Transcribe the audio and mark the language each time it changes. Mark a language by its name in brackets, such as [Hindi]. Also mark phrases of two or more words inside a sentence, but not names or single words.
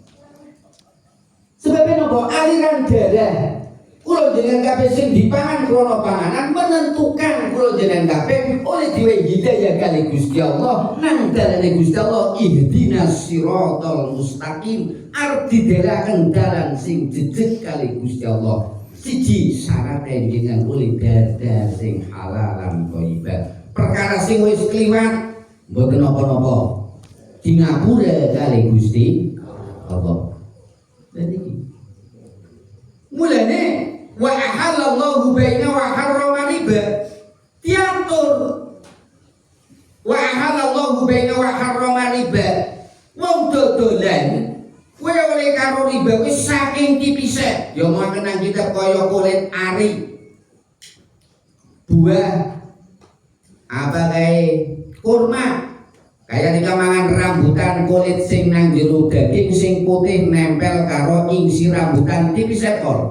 [Javanese] Sebabnya napa aliran darah kula jenengan kabeh sing dipangan krana panganan menentukan kula jenengan kabeh oleh diwe hidayah kali Gusti Allah nang dalane Gusti Allah [Arabic] ihdinas siratal mustaqim [Javanese] arep didelaken dalan sing jejeg kali Gusti Allah. Siji syarat jenengan oleh dadar sing halal lan thayyiban. Perkara sing wis kliwat mboten napa-napa di ngapura kali Gusti Allah. Dadi mulane [Arabic] wa ahallallahu baina wa harrama riba [Javanese] diatur [Arabic] wa ahallallahu baina wa harrama riba [Javanese] wong dodolan kowe oleh karo riba wis saking tipise ya mau kenang kita kaya kulit ari buah apa kae kurma kaya nika mangan rambutan kulit sing nang jero daging sing putih nempel karo isi rambutan tipis ekor.